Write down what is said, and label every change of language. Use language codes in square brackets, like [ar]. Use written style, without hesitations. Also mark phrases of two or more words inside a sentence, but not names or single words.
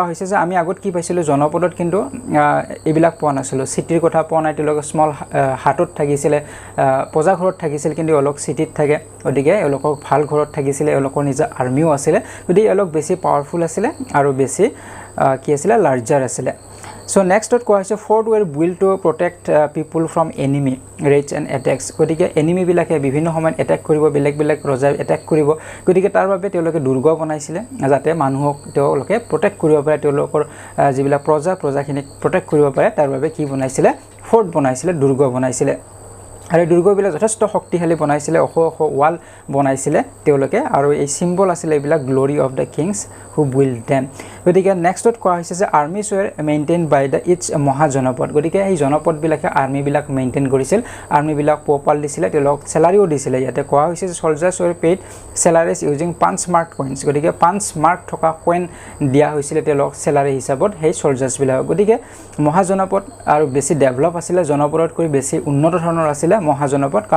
[as] হৈছে যে আমি আগত কি পাইছিলো জনপদত কিন্তু এইবিলাক পোৱা নাছিল চিটিৰ কথা পোৱা নাই তেওঁলোকে [en] small hut [as] থাকিছিল পজা ঘৰত থাকিছিল কিন্তু অলক চিটিত থাকে গতিকে এলোকক ভাল ঘৰত থাকিছিল এলোকৰ নিজা আৰ্মিও আছিল গতিকে এলোক বেছি পাৱাৰফুল আছিল আৰু বেছি কি আছিল লাৰ্জাৰ আছিল [en] So next dot [as] কোৱা হৈছে [en] fort were built to protect people from enemy raids and attacks [as] গতিকে enemy বিলাকে বিভিন্ন সময়ত attack কৰিব বেলেগ ৰজা attack কৰিব গতিকে তাৰ বাবে তেওঁলোকে দুৰ্গ বনাইছিল যাতে মানুহক তেওঁলোকে protect কৰিব পাৰে তেওঁলোকৰ যিবিলাক প্ৰজাখিনিক protect কৰিব পাৰে তাৰ বাবে কি বনাইছিল fort বনাইছিল দুৰ্গ বনাইছিল আৰু দুৰ্গবিলাক যথেষ্ট শক্তিশালী বনাইছিল ওখ ওয়াল বনাইছিল তেওঁলোকে আৰু এই সিম্বল আছিল এইবিলাক [en] glory of the kings who build them [as] গতিকে নেক্সটত কোৱা হৈছে যে [en] armies were maintain by the each [as] মহাজনপদ গতিকে এই জনপদ বিলাকে আৰ্মি বিলাক মেইনটেইন কৰিছিল আৰ্মি বিলাক পোপাল দিছিল তেওঁলোক স্যালাৰিও দিছিল ইয়াতে কোৱা হৈছে যে [en] soldiers were paid salaries using 5 mark coins [as] গতিকে 5 মাৰ্ক থকা কইন দিয়া হৈছিল তেওঁলোক স্যালাৰি হিচাপত সেই সোলজাৰ্ছ বিলাক গতিকে মহাজনপদ আৰু বেছি ডেভেলপ আছিল জনপদতকৈ বেছি উন্নত ধৰণৰ আছিল মহাজনপদ কাৰণ